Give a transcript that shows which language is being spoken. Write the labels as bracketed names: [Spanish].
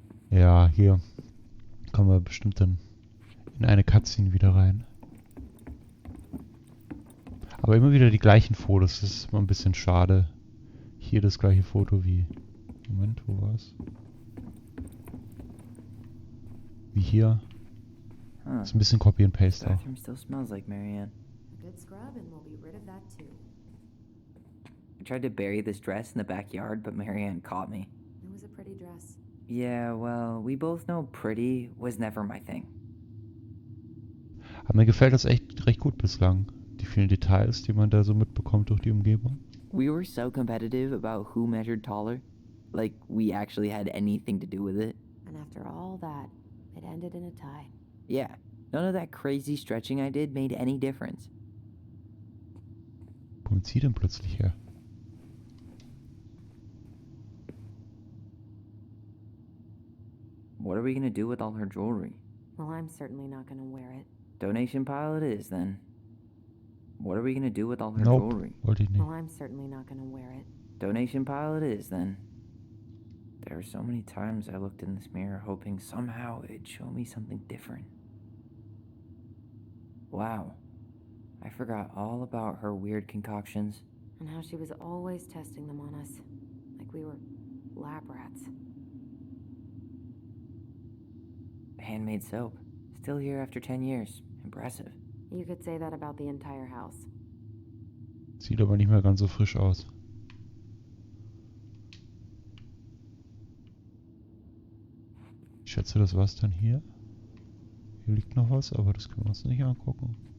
[German] Ja, hier kommen wir bestimmt dann in eine Cutscene wieder rein. Aber immer wieder die gleichen Fotos, das ist immer ein bisschen schade. Hier das gleiche Foto wie... Moment, wo war's? Wie hier. Huh. Ist ein bisschen Copy and Paste auch. [English] Bathroom still smells like Marianne. A good scrub and we'll be rid of that too. I tried to bury this dress in the backyard, but Marianne caught me. It was a pretty dress. Yeah, well, we both know pretty was never my thing. [German] Aber mir gefällt das echt recht gut bislang. Die vielen Details, die man da so mitbekommt durch die Umgebung. [English] We were so competitive about who measured taller. Like we actually had anything to do with it. And after all that, it ended in a tie. Yeah, none of that crazy stretching I did made any difference. [German] Wo kommt sie denn plötzlich her? [English] What are we gonna do with all her jewelry? Well, I'm certainly not gonna wear it. Donation pile it is, then. What are we gonna do with all her Nope, jewelry? [German] wollte ich nicht. [English] Well, I'm certainly not gonna wear it. Donation pile it is, then. There were so many times I looked in this mirror hoping somehow it'd show me something different. Wow. I forgot all about her weird concoctions. And how she was always testing them on us. Like we were lab rats. Handmade soap. Still here after 10 years. Impressive. You could say that about the entire house. [German] Sieht aber nicht mehr ganz so frisch aus. Ich schätze, das war's dann hier. Hier liegt noch was, aber das können wir uns nicht angucken.